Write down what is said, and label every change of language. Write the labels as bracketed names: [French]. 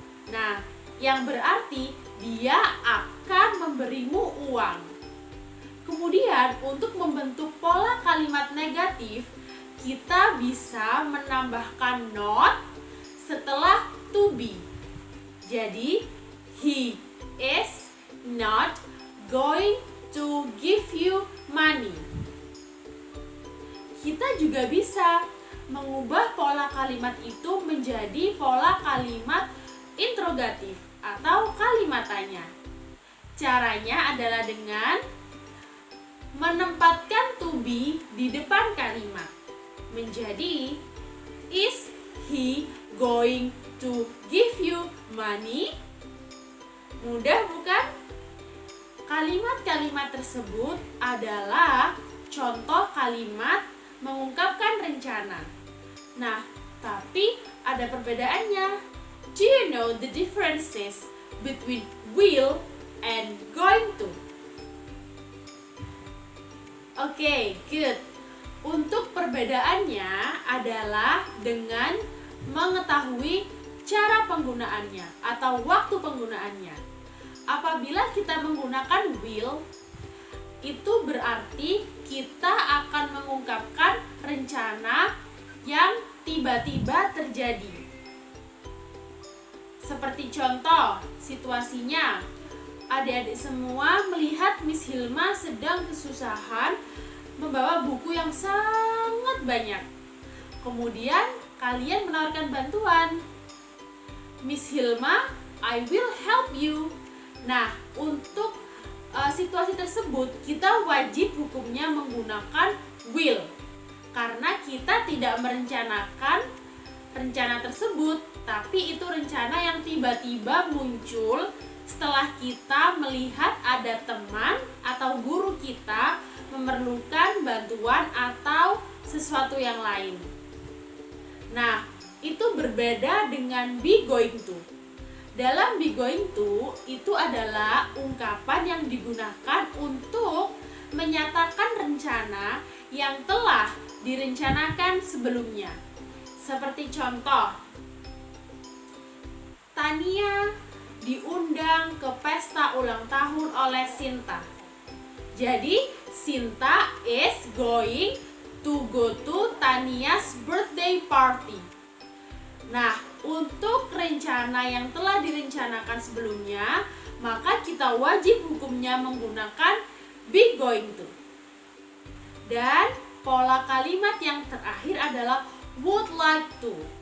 [Indonesian] Nah, yang berarti dia akan memberimu uang. Kemudian untuk membentuk pola kalimat negatif, kita bisa menambahkan not setelah to be. Jadi, [English] he is not going to give you money. [Indonesian] Kita juga bisa mengubah pola kalimat itu menjadi pola kalimat interrogatif atau kalimat tanya. Caranya adalah dengan menempatkan to be di depan kalimat. Menjadi, [English] is he going to give you money? [Indonesian] Mudah bukan? Kalimat-kalimat tersebut adalah contoh kalimat mengungkapkan rencana. Nah, tapi ada perbedaannya. [English] Do you know the differences between will and going to? Oke, good. [Indonesian] Untuk perbedaannya adalah dengan mengetahui cara penggunaannya atau waktu penggunaannya. Apabila kita menggunakan will, itu berarti kita akan mengungkapkan rencana yang tiba-tiba terjadi. Seperti contoh, situasinya, adik-adik semua melihat Miss Hilma sedang kesusahan membawa buku yang sangat banyak. Kemudian kalian menawarkan bantuan. [English] Miss Hilma, I will help you. [Indonesian] Nah, untuk situasi tersebut kita wajib hukumnya menggunakan will, karena kita tidak merencanakan rencana tersebut, tapi itu rencana yang tiba-tiba muncul setelah kita melihat ada teman atau guru kita memerlukan bantuan atau sesuatu yang lain. Nah, itu berbeda dengan be going to. Dalam be going to, itu adalah ungkapan yang digunakan untuk menyatakan rencana yang telah direncanakan sebelumnya. Seperti contoh, Tania diundang ke pesta ulang tahun oleh Sinta. Jadi [English] Sinta is going to go to Tania's birthday party. [Indonesian] Nah, untuk rencana yang telah direncanakan sebelumnya, maka kita wajib hukumnya menggunakan be going to. Dan pola kalimat yang terakhir adalah would like to.